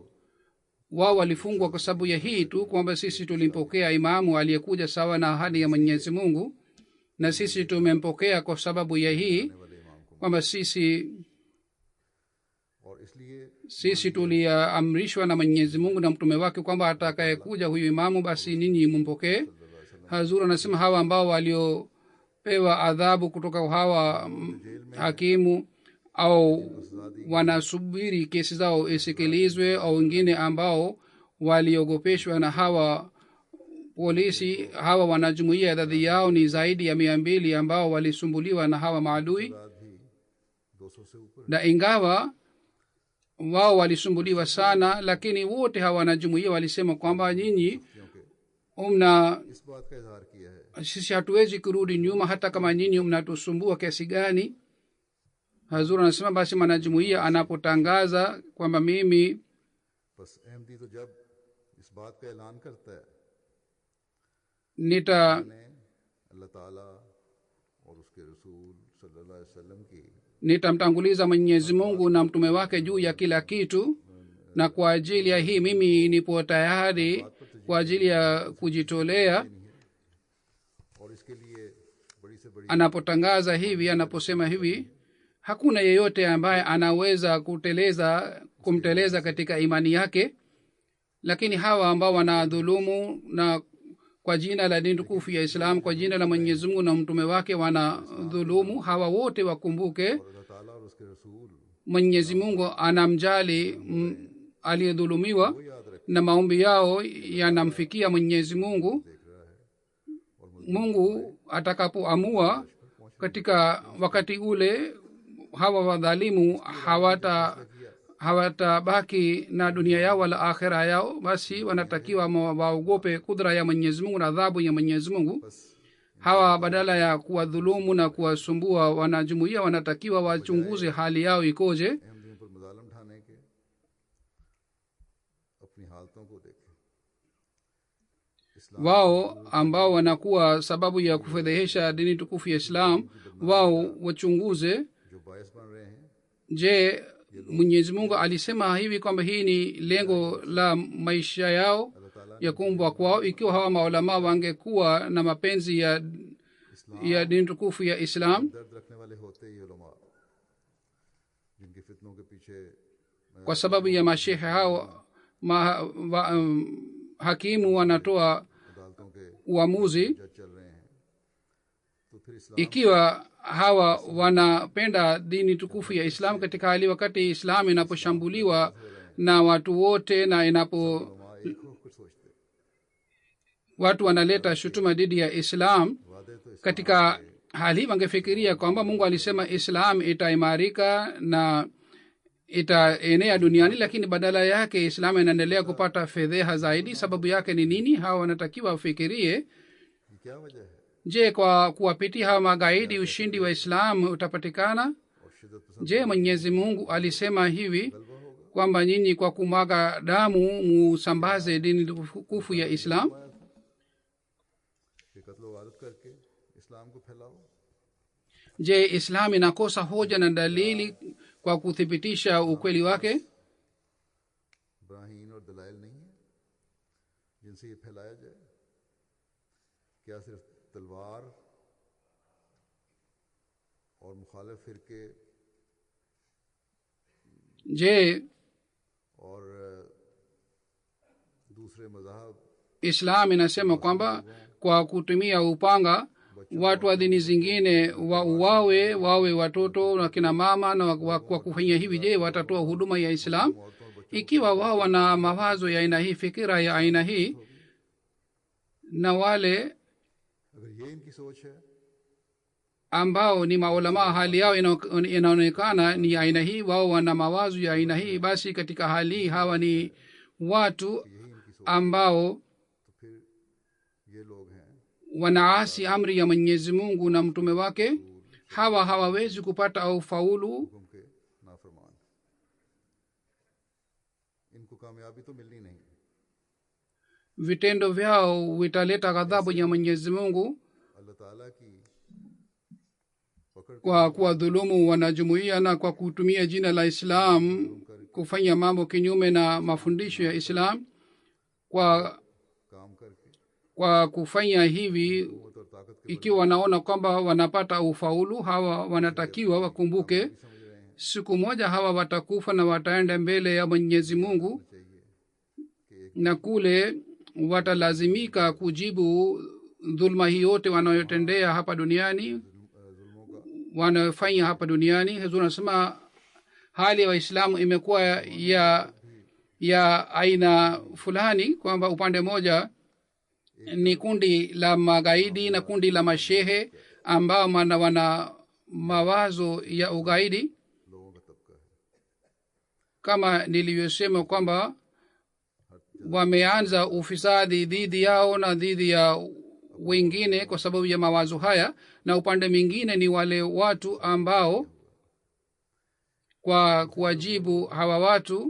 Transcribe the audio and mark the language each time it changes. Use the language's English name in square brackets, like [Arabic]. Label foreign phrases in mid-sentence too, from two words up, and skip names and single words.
[Swahili] Wao walifungwa kwa sababu ya hii tu kwamba sisi tulimpokea imamu aliyekuja sawa na ahadi ya mwenyezi mungu, na sisi tumempokea kwa sababu ya hii [Urdu] والے امام کو, [Swahili] kwamba sisi [Urdu] اور اس لیے [Swahili] tuliamrishwa na mwenyezi mungu na mtume wake kwamba atakayekuja huyu imamu basi ninyi mumpokee. Hazur anasema hawa ambao waliopewa adhabu kutoka hawa hakimu au wanasubiri kesi zao isikilizwe, au wengine ambao waliogopeshwa na hawa polisi, hawa wanajumuia idadi yao ni zaidi ya 200 ambao walisumbuliwa na hawa maadui. [Urdu] بعد بھی 200 سے اوپر, [Swahili] Na ingawa wao walisumbuliwa sana, lakini wote hawa wanajumuia walisema kwamba nyinyi [Urdu] کیونکہ [Swahili] mna [Urdu] اس بات کا اظہار کیا ہے [Swahili] sisi hatuwezi kurudi nyuma hata kama nyinyi mnatusumbua kiasi gani. Hazur anasema basi mwanajumuia anapotangaza kwamba mimi [Urdu] بس احمدی تو جب اس بات کا اعلان کرتا ہے [Swahili] nita [Urdu] نے اللہ تعالیٰ اور اس کے رسول [Arabic] صلی اللہ علیہ وسلم [Urdu] کی [Swahili] nitamtanguliza mwenyezi mungu na mtume wake juu ya kila kitu, na kwa ajili ya hii mimi nipo tayari kwa ajili ya kujitolea. [Urdu] اور اس کے لیے بڑی سے بڑی [Swahili] Anapotangaza hivi, anaposema hivi, hakuna yeyote ambaye anaweza kumteleza katika imani yake. Lakini hawa ambao wanadhulumu na kwa jina la dini tukufu ya Islam, kwa jina la Mwenyezi Mungu na mtume wake wanadhulumu, hawa wote wakumbuke [Urdu] اللہ تعالیٰ اور اس کے رسول [Swahili] Mwenyezi Mungu anamjali aliyedhulumiwa, [Urdu] کو یاد رکھ [Swahili] na maombi yao yanamfikia Mwenyezi Mungu. [Urdu] دیکھ رہا ہے، اور [Swahili] Mungu atakapoamua katika wakati ule hawa wadhalimu hawatabaki na dunia yao wala akhira yao, basi wanatakiwa waogope kudra ya Mwenyezi Mungu na adhabu ya Mwenyezi Mungu. Hawa badala ya kuwadhulumu na kuwasumbua wanajumuia, wanatakiwa wachunguze hali yao ikoje. [Urdu] احمدیوں پر مظالم ڈھانے کے اپنی حالتوں کو دیکھیں. इस्लाम [Swahili] Wao ambao wanakuwa sababu ya kufedhehesha dini tukufu ya Islam, wao wachunguze, [Urdu] جو باعث بن رہے ہیں, [Swahili] je, Mwenyezi Mungu alisema hivi kwamba hii ni lengo la maisha yao [Urdu] اللہ تعالیٰ [Swahili] ya kuumbwa kwao? Ikiwa hawa maulama wangekuwa na mapenzi ya dini tukufu ya Islam, [Urdu] درد رکھنے والے ہوتے یہ علما جن کے فتنوں کے پیچھے [Swahili] kwa sababu ya mashehe hao hakimu wanatoa [Urdu] عدالتوں کے [Swahili] uamuzi. [Urdu] جج چل رہے ہیں، تو پھر اسلام [Swahili] Ikiwa hawa wanapenda dini tukufu ya Islam katika hali wakati Islam inaposhambuliwa na watu wote na [Urdu] علما ایک ہو کر سوچتے [Swahili] watu wanaleta shutuma dhidi ya islam, [Urdu] وعدے تو اس [Swahili] katika hali wangefikiria kwamba mungu alisema islam itaimarika na itaenea duniani, lakini badala yake islam inaendelea kupata fedheha zaidi. sababu yake ni nini? hawa wanatakiwa wafikirie, [Urdu] یہ کیا وجہ ہے? [Swahili] je kwa kuwapitia hawa magaidi ushindi wa islam utapatikana? [Urdu] اور شدت پسند [Swahili] je mwenyezi mungu alisema hivi [Urdu] غلبہ ہوگا. [Swahili] kwamba nyinyi kwa kumwaga damu musambaze dini tukufu ya islam? [Urdu] کہ قتل وغارت کر کے اسلام کو پھیلاؤ. [Swahili] je islam inakosa hoja na dalili kwa kuthibitisha ukweli wake? [Urdu] براہین اور دلائل نہیں ہے جن سے یہ پھیلایا جائے. کیا صرف تلوار اور مخالف فرقے [Swahili] je [Urdu] اور دوسرے مذہب [Swahili] islam inasema kwamba kwa kutumia upanga watu wa dini zingine wawe watoto na kina mama, na kwa kufanya hivi je watatoa huduma ya islam? ikiwa wao wana mawazo ya aina hii, fikira ya aina hii, na wale [Urdu] اگر یہ ان کی سوچ ہے [Swahili] ambao ni maulamaa hali yao inaonekana ni aina hii, wao wana mawazo ya aina hii, basi katika hali hii hawa ni watu ambao [Urdu] تو پھر یہ لوگ ہیں [Swahili] wanaasi amri ya mwenyezi mungu na mtume wake. hawa hawawezi kupata au faulu, [Urdu] حکم کے نافرمان. ان کو کامیابی تو ملنی نہیں. [Swahili] vitendo vyao vitaleta ghadhabu ya mwenyezi mungu [Urdu] اللہ تعالیٰ کی پکڑ [Swahili] kwa kuwadhulumu wanajumuia na kwa kutumia jina la islam kufanya mambo kinyume na mafundisho ya islam. [Urdu] کام کر کے [Swahili] kwa kufanya hivi, [Urdu] قوت اور طاقت کے [Swahili] ikiwa wanaona kwamba wanapata ufaulu, hawa wanatakiwa wakumbuke [Urdu] سمجھ رہے ہیں [Swahili] siku moja hawa watakufa na wataenda mbele ya mwenyezi mungu, [Urdu] چاہیے کہ ایک [Swahili] na kule watalazimika kujibu dhulma hii yote wanayotendea hapa duniani, [Urdu] ظلموں کا [Swahili] wanayofanya hapa duniani. Huzuri anasema hali ya waislamu imekuwa ya aina fulani, kwamba upande moja ni kundi la magaidi na kundi la mashehe ambao wana mawazo ya ugaidi. [Urdu] لوگوں کا طبقہ ہے. [Swahili] kama nilivyosema kwamba wameanza ufisadi dhidi yao na dhidi ya wengine kwa sababu ya mawazo haya, na upande mwingine ni wale watu ambao kwa kuwajibu hawa watu